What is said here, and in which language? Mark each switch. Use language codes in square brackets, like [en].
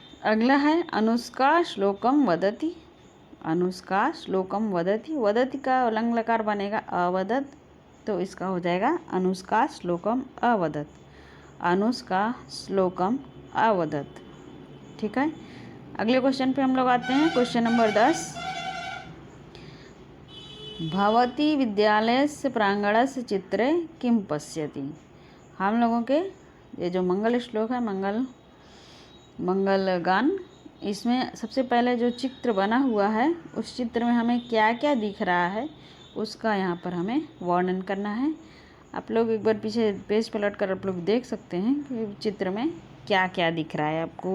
[hi] अगला है [sa] अनुष्का श्लोकम वदति, अनुष्का श्लोकम वदति, [hi] वदति का लंग लकार बनेगा अवदत, तो इसका हो जाएगा [sa] अनुष्का श्लोकम अवदत्। अनुष्का श्लोकम अवदत्। [hi] ठीक है, अगले क्वेश्चन पे हम लोग आते हैं। Question number 10। [sa] भवती विद्यालयस्य प्रांगणस्य चित्रे किं पश्यति। [hi] हम लोगों के ये जो मंगल श्लोक है, मंगल गान, इसमें सबसे पहले जो चित्र बना हुआ है उस चित्र में हमें क्या क्या दिख रहा है उसका यहाँ पर हमें वर्णन करना है। आप लोग एक बार पीछे पेज पलट कर आप लोग देख सकते हैं कि चित्र में क्या क्या दिख रहा है आपको।